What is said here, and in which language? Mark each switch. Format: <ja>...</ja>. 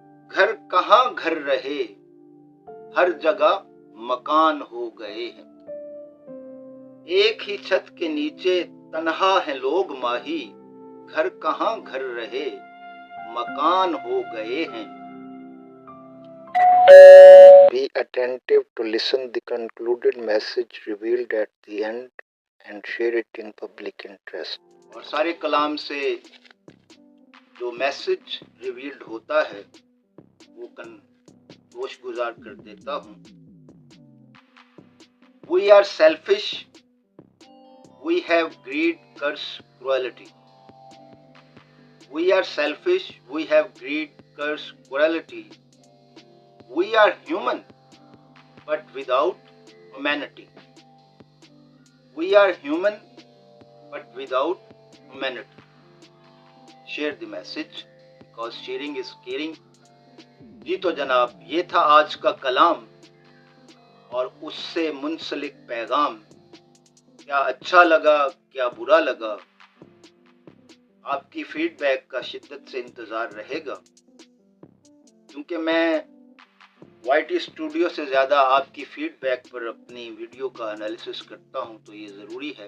<hi>घर कहाँ घर रहे, हर जगह मकान हो गए हैं। एक ही छत के नीचे तन्हा हैं लोग माही। घर कहाँ घर रहे, मकान हो गए हैं।</hi> <en>Be attentive to listen the concluded message revealed at the end and share it in public interest.</en> <hi>और सारे कलाम से जो मैसेज रिवील्ड होता है वो गोश गुजार कर देता हूँ।</hi> <en>We are selfish, we have greed, curse, cruelty. We are selfish, we have greed, curse, cruelty. We are human, but without humanity. We are human, but without humanity. Share the message, because sharing is caring.</en> <hi>जी तो जनाब, ये था आज का कलाम और उससे मुंसलिक पैगाम। क्या अच्छा लगा, क्या बुरा लगा, आपकी फीडबैक का शिद्दत से इंतज़ार रहेगा। क्योंकि मैं YT स्टूडियो से ज़्यादा आपकी फीडबैक पर अपनी वीडियो का एनालिसिस करता हूं, तो ये ज़रूरी है।</hi>